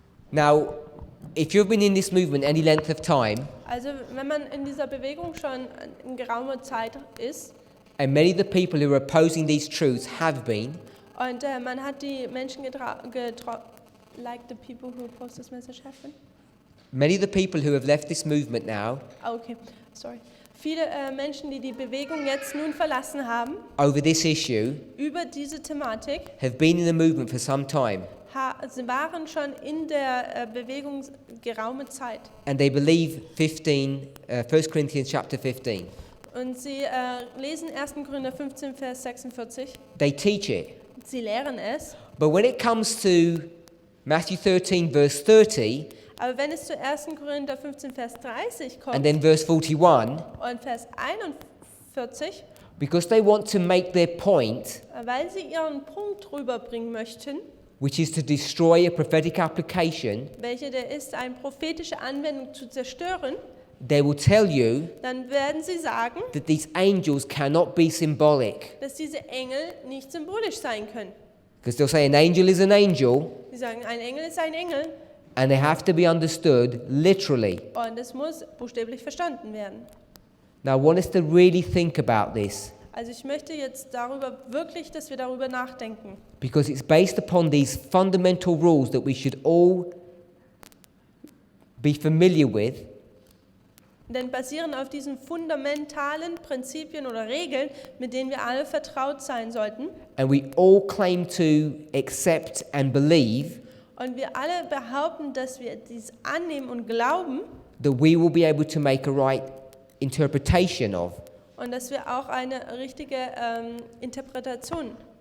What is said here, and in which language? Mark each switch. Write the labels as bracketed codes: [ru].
[en] Now, if you've been in this movement any length of time, [de] Also wenn man in dieser Bewegung schon in geraumer Zeit ist [en] and many of the people who are opposing these truths have been, [de] und man hat die Menschen [en] like the people who oppose this message have been? many of the people who have left this movement now Okay, sorry. [de] Viele Menschen, die die Bewegung jetzt nun verlassen haben, [en] over this issue [de] über diese Thematik, [en] have been in the movement for some time, [de] sie waren schon in der Bewegung geraume Zeit. [en] and they believe 1 Corinthians chapter 15. [de] Und sie lesen 1. Korinther 15, Vers 46. [en] They teach it. [de] Sie lehren es. [en] But when it comes to Matthew 13, verse 30, [de] Aber wenn es zu 1. Korinther 15, Vers 30 kommt [en] and then verse 41, [de] und Vers 41, [en] because they want to make their point, [de] weil sie ihren Punkt rüberbringen möchten, [en] which is to destroy a prophetic application, [de] welche der ist, eine prophetische Anwendung zu zerstören, [en] they will tell you [de] dann werden sie sagen, [en] that these angels cannot be symbolic. [de] dass diese Engel nicht symbolisch sein können. [en] Because they'll say an angel is an angel, [de] Sie sagen, ein Engel ist ein Engel [en] and they have to be understood literally. [de] und es muss buchstäblich verstanden werden. [en] Now, I want us to really think about this, [de] Also ich möchte jetzt darüber wirklich, dass wir darüber nachdenken. [en] because it's based upon these fundamental rules that we should all be familiar with, [de] Denn basierend auf diesen fundamentalen Prinzipien oder Regeln, mit denen wir alle vertraut sein sollten, [en] and we all claim to accept and believe, [de] und wir alle behaupten, dass wir dies annehmen und glauben, [en] that we will be able to make a right interpretation of. [de] und dass wir auch eine richtige Interpretation